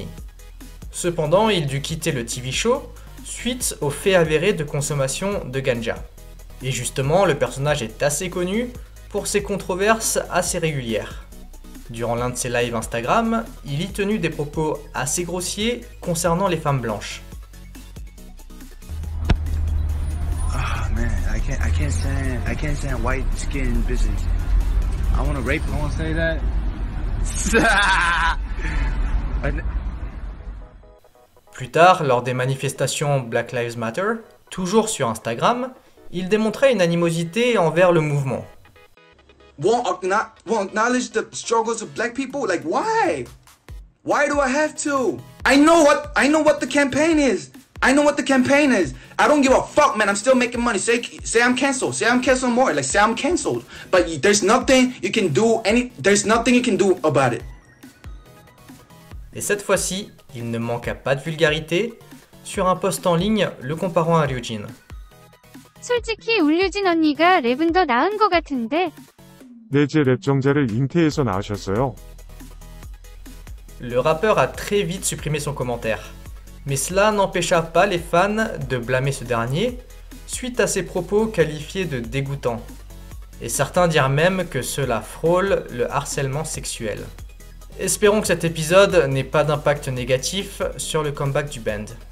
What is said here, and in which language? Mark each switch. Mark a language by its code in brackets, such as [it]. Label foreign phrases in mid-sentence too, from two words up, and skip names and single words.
[fr] Cependant, il dut quitter le [en] TV show [fr] suite au fait avéré de consommation de ganja. Et justement, le personnage est assez connu pour ses controverses assez régulières. Durant l'un de ses lives Instagram, il y tenu des propos assez grossiers concernant les femmes blanches. [en] Ah man, I can't stand white skin bitches. I want to rape. I want to say that. [fr] Plus tard, lors des manifestations Black Lives Matter, toujours sur Instagram, il démontrait une animosité envers le mouvement. [en] Won't acknowledge the struggles of black people? Like, why? Why do I have to? I know what the campaign is. I know what the campaign is. I don't give a fuck, man. I'm still making money. Say I'm canceled. Say I'm canceled more. Like, say I'm canceled. But there's nothing you can do. There's nothing you can do about it. [fr] Et cette fois-ci, il ne manqua pas de vulgarité sur un post en ligne le comparant à Ryujin. [ko] 솔직히 울유진 언니가 랩은 더 나은 것 같은데. 네, 제 랩 정자를 잉태해서 낳으셨어요. [fr] Le rappeur a très vite supprimé son commentaire, mais cela n'empêcha pas les fans de blâmer ce dernier suite à ses propos qualifiés de dégoûtants. Et certains dirent même que cela frôle le harcèlement sexuel. Espérons que cet épisode n'ait pas d'impact négatif sur le comeback du band.